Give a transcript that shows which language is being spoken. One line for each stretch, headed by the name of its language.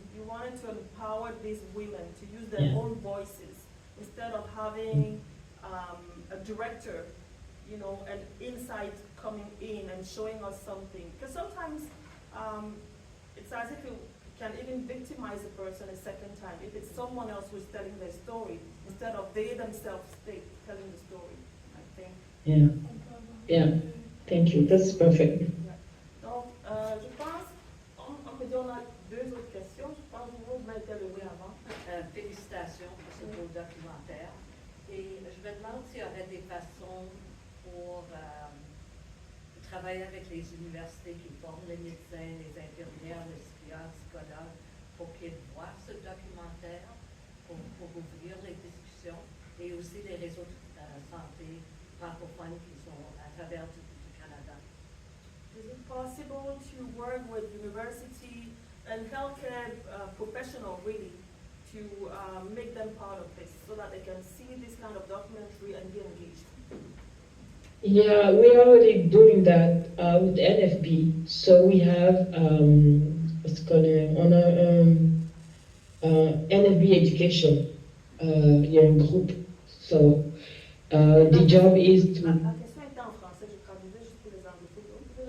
English: You wanted to empower these women to use their own voices instead of having a director, an insight coming in and showing us something. Because sometimes it's as if you can even victimize a person a second time if it's someone else who's telling their story instead of they themselves telling the story, I think. Yeah. Thank you. That's perfect.
French: Donc, je pense, on peut dire on a deux autres questions. Je pense que vous m'avez levé avant. Félicitations pour ce beau documentaire. Et je me demande s'il y aurait des façons pour travailler avec les universités qui forment les médecins, les infirmières, les psychologues, pour qu'ils voient ce documentaire, pour ouvrir les discussions, et aussi les réseaux de santé francophones qui sont à travers du Canada.
English: Is it possible to work with university and healthcare professionals really to make them part of this so that they can see this kind of documentary and be engaged? Yeah, we're already doing that with NFB. So we have what's it called on our NFB education.
French: Il y a un groupe.
English: So the job is to.
French: La question était en français, je traduisais juste pour les anglophones.